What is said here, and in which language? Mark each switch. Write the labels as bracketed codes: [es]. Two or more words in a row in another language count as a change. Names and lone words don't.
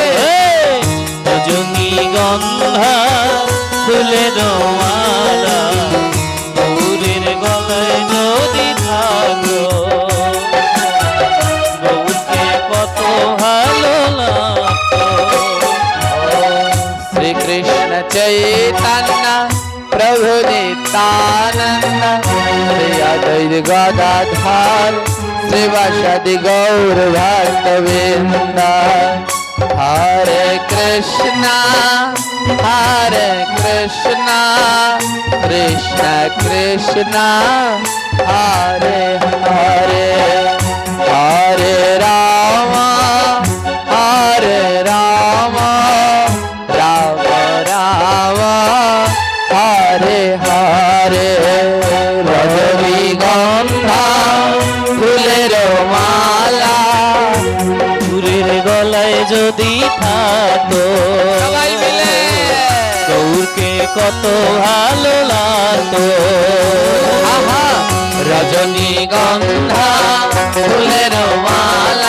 [bn] রজনীগন্ধা ফুলের মালা গৌরের গলায় যদি থাকতো গৌরকে কত ভালো লাগতো। [sa] श्री कृष्ण चैतन्य प्रभु नित्यानंद श्री अद्वैत गदाधर श्रीवासदि गौर भक्तवृंद। हरे कृष्णा कृष्ण कृष्णा हरे हरे हरे राम राम राम हरे हरे। [bn] रजनीगंधा ফুলের মালা ফুলের গলায় যদি থাকতো সবাই মিলে গৌরকে কত ভালো লাগতো। আহা রজনীগন্ধা ফুলের মালা